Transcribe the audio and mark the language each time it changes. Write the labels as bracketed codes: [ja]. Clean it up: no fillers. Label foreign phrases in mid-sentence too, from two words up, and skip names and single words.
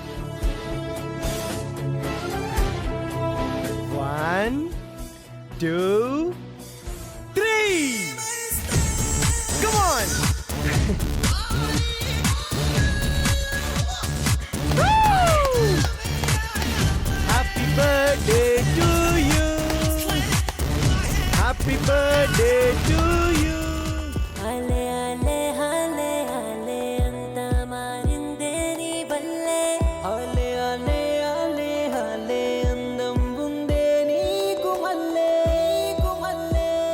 [en] 1 2 3 Come on. Happy birthday to you. Happy birthday to you. [ff] Ale ale ale ale anta marinde ni balle. Ale ale ale ale andam bunde ni kumalle kumalle.